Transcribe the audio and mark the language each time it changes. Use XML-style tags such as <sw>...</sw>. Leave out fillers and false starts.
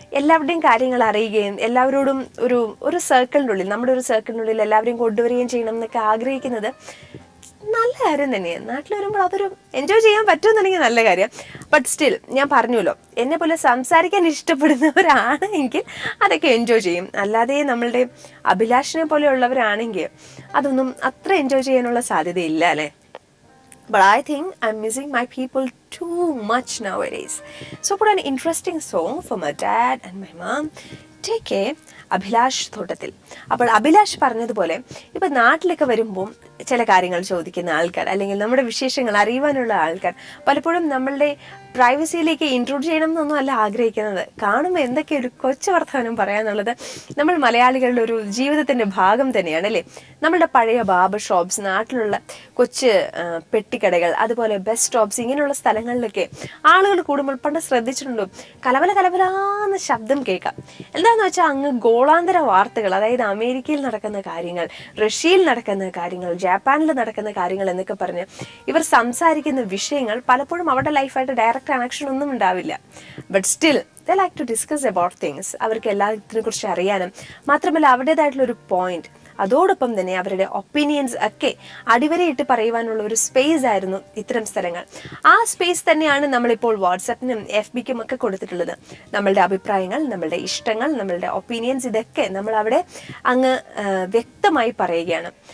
<ml>എല്ലാവരുടെയും കാര്യങ്ങൾ അറിയുകയും എല്ലാവരോടും ഒരു സർക്കിളിനുള്ളിൽ, നമ്മുടെ ഒരു സർക്കിളിനുള്ളിൽ എല്ലാവരെയും കൊണ്ടുവരികയും ചെയ്യണം എന്നൊക്കെ ആഗ്രഹിക്കുന്നത് നല്ല കാര്യം തന്നെയാണ്. നാട്ടിൽ വരുമ്പോൾ അതൊരു എൻജോയ് ചെയ്യാൻ പറ്റുമെന്നുണ്ടെങ്കിൽ നല്ല കാര്യം. ബട്ട് സ്റ്റിൽ ഞാൻ പറഞ്ഞല്ലോ, എന്നെ പോലെ സംസാരിക്കാൻ ഇഷ്ടപ്പെടുന്നവരാണെങ്കിൽ അതൊക്കെ എൻജോയ് ചെയ്യും. അല്ലാതെ നമ്മളുടെ അഭിലാഷിനെ പോലെയുള്ളവരാണെങ്കിൽ അതൊന്നും അത്ര എൻജോയ് ചെയ്യാനുള്ള സാധ്യതയില്ല അല്ലേ?</ml> <en>But I think I'm missing my people too much nowadays. So put an interesting song for my dad and my mom. Take care. Abhilash Thottathil.</en> <ml>അപ്പോൾ അഭിലാഷ് പറഞ്ഞതുപോലെ ഇപ്പം നാട്ടിലൊക്കെ വരുമ്പോൾ ചില കാര്യങ്ങൾ ചോദിക്കുന്ന ആൾക്കാർ അല്ലെങ്കിൽ നമ്മുടെ വിശേഷങ്ങൾ അറിയുവാനുള്ള ആൾക്കാർ പലപ്പോഴും നമ്മളുടെ പ്രൈവസിയിലേക്ക് ഇൻട്രൂഡ് ചെയ്യണം എന്നൊന്നും അല്ല ആഗ്രഹിക്കുന്നത്. കാണുമ്പോൾ എന്തൊക്കെ ഒരു കൊച്ചു വർത്തമാനം പറയാന്നുള്ളത് നമ്മൾ മലയാളികളുടെ ഒരു ജീവിതത്തിൻ്റെ ഭാഗം തന്നെയാണ് അല്ലേ? നമ്മളുടെ പഴയ ബാർബർ ഷോപ്സ്, നാട്ടിലുള്ള കൊച്ചു പെട്ടിക്കടകൾ, അതുപോലെ ബസ് സ്റ്റോപ്സ്, ഇങ്ങനെയുള്ള സ്ഥലങ്ങളിലൊക്കെ ആളുകൾ കൂടുമ്പോൾ പണ്ട് ശ്രദ്ധിച്ചിട്ടുണ്ടോ കലബലാന്ന് ശബ്ദം കേൾക്കാം. എന്താണെന്ന് വെച്ചാൽ അങ്ങ് ഗോളാന്തര വാർത്തകൾ, അതായത് അമേരിക്കയിൽ നടക്കുന്ന കാര്യങ്ങൾ, റഷ്യയിൽ നടക്കുന്ന കാര്യങ്ങൾ, ജപ്പാനിൽ നടക്കുന്ന കാര്യങ്ങൾ എന്നൊക്കെ പറഞ്ഞ് ഇവർ സംസാരിക്കുന്ന വിഷയങ്ങൾ പലപ്പോഴും അവരുടെ ലൈഫായിട്ട് ഡയറക്റ്റ് കണക്ഷൻ ഒന്നും ഉണ്ടാവില്ല.</ml> <en>But still they like to discuss about things.</en> <ml>അവർക്ക് എല്ലാത്തിനെ കുറിച്ച് അറിയാനും മാത്രമല്ല അവരുടേതായിട്ടുള്ള ഒരു പോയിന്റ്, അതോടൊപ്പം തന്നെ അവരുടെ ഒപ്പീനിയൻസ് ഒക്കെ അടിവരയിട്ട് പറയുവാനുള്ള ഒരു സ്പേസ് ആയിരുന്നു ഇത്തരം സ്ഥലങ്ങൾ. ആ സ്പേസ് തന്നെയാണ് നമ്മളിപ്പോൾ വാട്സപ്പിനും FBക്കും ഒക്കെ കൊടുത്തിട്ടുള്ളത്. നമ്മളുടെ അഭിപ്രായങ്ങൾ, നമ്മളുടെ ഇഷ്ടങ്ങൾ, നമ്മളുടെ ഒപ്പീനിയൻസ് ഇതൊക്കെ നമ്മൾ അവിടെ അങ്ങ് വ്യക്തമായി പറയുകയാണ്.</ml>